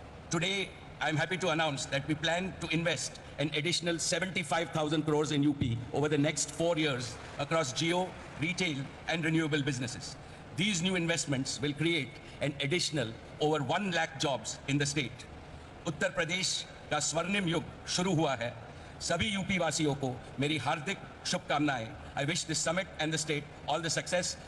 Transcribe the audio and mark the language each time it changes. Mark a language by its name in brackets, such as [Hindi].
[English] Today, I'm happy to announce that we plan to invest an additional 75,000 crores in UP over the next 4 years across geo, retail, and renewable businesses. These new investments will create an additional over 1 lakh jobs in the state. [Hindi] Uttar Pradesh का स्वर्णिम युग शुरू हुआ है. सभी UP वासियों को मेरी हार्दिक शुभकामनाएं. [English] I wish this summit and the state all the success.